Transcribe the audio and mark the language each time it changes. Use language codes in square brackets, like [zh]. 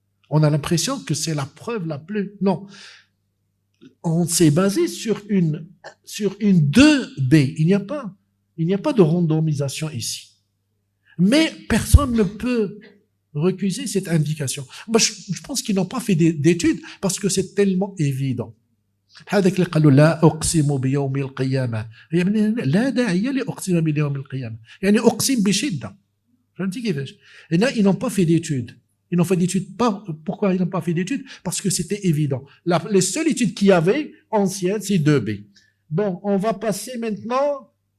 [fr] On a l'impression que c'est la preuve la plus... Non. On s'est basé sur une 2B. Il n'y a pas de randomisation ici. Mais personne ne peut recuser cette indication. Moi, je pense qu'ils n'ont pas fait d'études parce que c'est tellement évident. [ar] هذاك اللي قالوا لا أقسم بيوم القيامة يعني لا داعي لأقسم بيوم القيامة يعني أقسم بشدة فهمتي كيفاش هنا [fr] ils n'ont pas fait d'études. Ils n'ont fait d'études pas. Pourquoi ils n'ont pas fait d'études? Parce que c'était évident. Les seules études qu'il y avait anciennes, c'est 2B. Bon, on va passer maintenant.